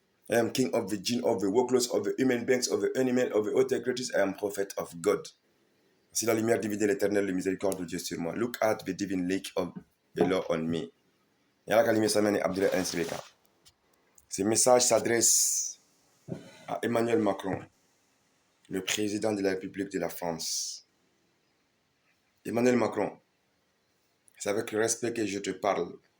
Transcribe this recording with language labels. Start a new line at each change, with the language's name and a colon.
English: I am king of the jinn, of the Woklos, of the human beings, of the animal, of the other creatures. I am prophet of God.
French: C'est la lumière divine de l'éternel, le miséricorde de Dieu sur moi.
English: Look at the divine lake of the Lord on me. Yala kalime samani Abdoulaye Alain Sidibé.
French: Ce message s'adresse à Emmanuel Macron, le président de la République de la France. Emmanuel Macron, c'est avec respect que je te parle.